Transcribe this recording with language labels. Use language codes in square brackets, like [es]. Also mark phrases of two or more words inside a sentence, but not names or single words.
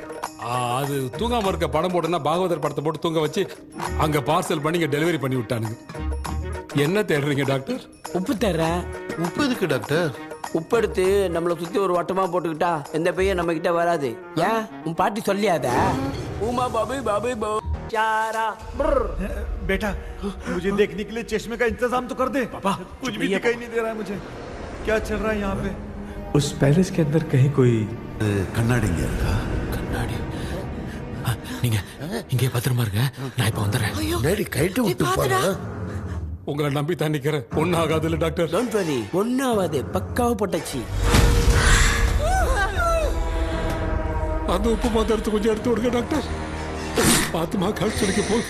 [ta] அது தூங்காம இருக்க படம் போட்டுனா பாகவதர் படத்தை போட்டு தூங்க வச்சு அங்க பார்சல் பண்ணி இங்க டெலிவரி பண்ணி விட்டானுங்க என்ன தேடுறீங்க டாக்டர் உப்பு தர்றேன் உப்பு எதுக்கு டாக்டர் உப்பு எடுத்து நம்மளை சுத்தி ஒரு வட்டமா போட்டுக்கிட்டா எந்த பையன் நம்ம கிட்ட வராது ஏன் உன் பாட்டி சொல்லியாத உமா பாபி பாபி போ चारा [hi] बेटा मुझे देखने के लिए चश्मे का इंतजाम तो कर दे पापा कुछ भी दिखाई नहीं दे रहा है मुझे क्या चल रहा है यहाँ पे उस पैलेस के अंदर कहीं कोई [ta] கண்ணாடி கண்ணாடி நீங்க இங்கே பத்திரமா இருங்க நான் இப்ப வந்துடுறேன் டேடி கைட்டு விட்டு போறா உங்களை நம்பி தான் நிக்கிறேன் ஒன்னும் ஆகாதுல்ல டாக்டர் [en] don't worry [ta] ஒன்னும் ஆகாது பக்காவா போட்டாச்சு அந்த உப்பு மாத்திரத்தை கொஞ்சம் எடுத்து விடுங்க டாக்டர் பாத்துமா கால் சொல்லிக்க போகுது